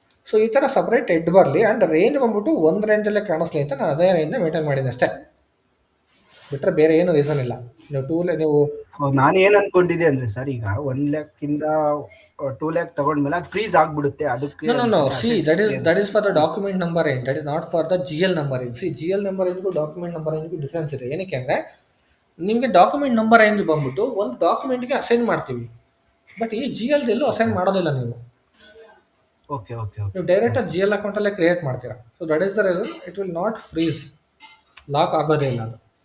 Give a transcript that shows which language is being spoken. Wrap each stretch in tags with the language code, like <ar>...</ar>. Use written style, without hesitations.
<kn>So ಈ ಥರ separate head ಬರಲಿ ಆ್ಯಂಡ್ ರೇಂಜ್ ಬಂದ್ಬಿಟ್ಟು ಒಂದು ರೇಂಜಲ್ಲೇ ಕಾಣಿಸ್ಲಿ ಅಂತ ನಾನು ಅದೇ ರೇಂಜ್ನ ಮೇಂಟೈನ್ ಮಾಡಿದ್ದೆ ಅಷ್ಟೇ, ಬಿಟ್ಟರೆ ಬೇರೆ ಏನು ರೀಸನ್ ಇಲ್ಲ. ನೀವು ನಾನು ಏನು ಅನ್ಕೊಂಡಿದ್ದೆ ಅಂದ್ರೆ ಸರ್, ಈಗ 1 ಲ್ಯಾಕ್ ಇಂದ 2 ಲ್ಯಾಕ್ ತಗೊಂಡ್ಮೇಲೆ ಅದು ಫ್ರೀಸ್ ಆಗ್ಬಿಡುತ್ತೆ, ಅದಕ್ಕೆ</kn> <en>No. See, that is for the document number range. That is not for the GL number range.</en> <kn>See, GL number range document number ರೇಂಜ್ಗೂ difference ಇದೆ. ಏನಕ್ಕೆ ಅಂದರೆ ನಿಮಗೆ ಡಾಕ್ಯುಮೆಂಟ್ ನಂಬರ್ ರೇಂಜ್ ಬಂದ್ಬಿಟ್ಟು ಒಂದು ಡಾಕ್ಯುಮೆಂಟ್ಗೆ ಅಸೈನ್ ಮಾಡ್ತೀವಿ, ಬಟ್ ಈ GLದೆಲ್ಲೂ ಅಸೈನ್ ಮಾಡೋದಿಲ್ಲ ನೀವು. ಓಕೆ ನೀವು ಡೈರೆಕ್ಟಾಗಿ GL ಅಕೌಂಟಲ್ಲೇ ಕ್ರಿಯೇಟ್ ಮಾಡ್ತೀರಾ.</kn> <en>so that is the reason it will not freeze,</en> <kn>lock ಆಗೋದೇ ಇಲ್ಲ ಅದು.</kn>